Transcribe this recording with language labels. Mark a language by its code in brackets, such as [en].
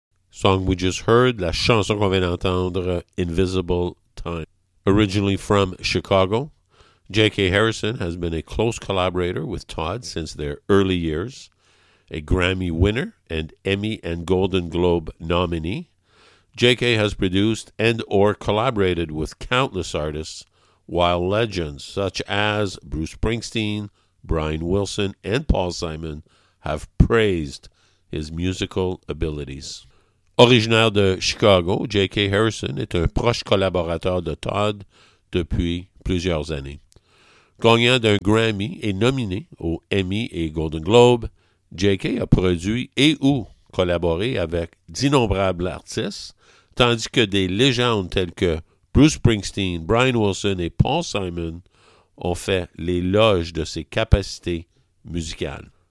[en] Song we just heard, [fr] la chanson qu'on vient d'entendre, Invisible Time. [en] Originally from Chicago, J.K. Harrison has been a close collaborator with Todd since their early years, a Grammy winner and Emmy and Golden Globe nominee. J.K. has produced and or collaborated with countless artists, while legends such as Bruce Springsteen, Brian Wilson, and Paul Simon have praised his musical abilities. [fr] Originaire de Chicago, J.K. Harrison est un proche collaborateur de Todd depuis plusieurs années. Gagnant d'un Grammy et nominé aux Emmy et Golden Globe, J.K. a produit et ou collaboré avec d'innombrables artistes, tandis que des légendes telles que Bruce Springsteen, Brian Wilson et Paul Simon ont fait l'éloge de ses capacités musicales.